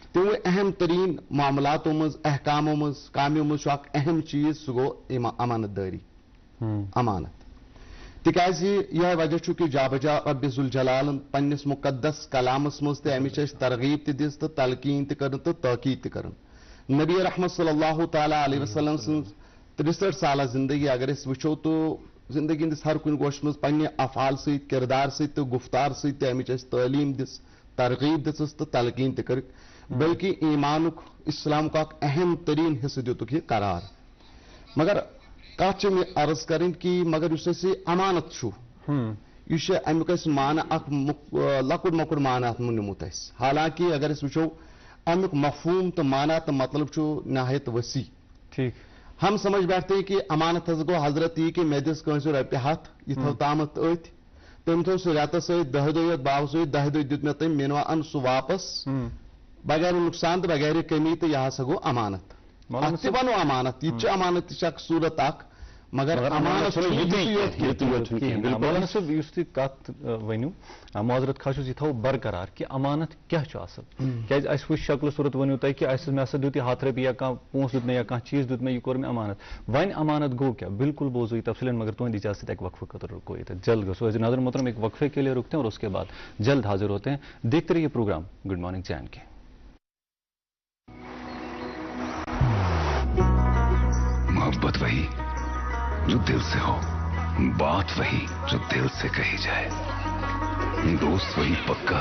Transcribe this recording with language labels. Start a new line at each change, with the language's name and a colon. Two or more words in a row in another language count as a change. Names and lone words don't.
Kashmiri: تمو اہم ترین معاملاتوں مز احکاموں مز کامیوں مز اخ اہم چیز سہ گو امانت داری امانت تکیاز یہ وجہ چھ کہ جا بجا رب ذوالجلال پنس مقدس کلامس مز تہ امچ ترغیب تہ دس تو تلقین تہ کرن تو تاکید تہ کرن نبی رحمت صلی اللہ تعالی علیہ وسلم سن 63 سالہ زندگی اگر اس وچھو تو زندگی ہندس ہر کن گوش مز پنہ افعال ست کردار ست تو گفتار ست امچ تعلیم دس ترغیب دس تو تلقین تہ کر بلکہ ایمانک
Urdu: اسلام کا اہم ترین حصہ
Kashmiri: دیتک یہ قرار مگر کت
Urdu: میں عرض کریں کہ
Kashmiri: مگر اس امانت چھو یہ امیک معنی اخ لکٹ مکٹ معنی ات نمت اس حالانکہ اگر اس وچھو امیک مفہوم تو معنی تو مطلب چھو نہایت وسیع ٹھیک
Urdu: ہم سمجھ بیٹھتے ہیں کہ
Kashmiri: امانت حض گو حضرت یہ کہ مے دس کنس رۄپیہِ ہتھ یہ تھو تامت ات تم تھو سہ رٮ۪تس ست 10 دۄہ یوت باو ست 10 دۄہ دیت مے تم مے ان سہ واپس بغیر نقصان تو بغیر کمی تو یہ ہسا گو امانت ات تہ بنو امانت یہ امانت اخ صورت اخ مگر امانت مولانا صاحب اس تھی کت ونیو معذرت خواہ یہ تھو برقرار کہ امانت کیا کیاز اس وچ شکل صورت ونیو تھی کہ اس میں دیت یہ 100 رۄپیہِ یا کانٛہہ پونٛسہٕ دیت مے یا کانٛہہ چیز دیت مے یہ کور مے امانت ون امانت گو کیا بالکل بوزو یہ تفصیل مگر تہند اجازت ایک وقفے خاطر رکو یہ جلد گھو
Urdu: ناظرین محترم ایک وقفے کے لیے رکتے ہیں اور اس کے بعد جلد حاضر ہوتے ہیں دیکھتے رہیے پروگرام گڈ مارننگ جان کے محبت وہی جو دل سے ہو بات وہی جو دل سے کہی جائے دوست وہی پکا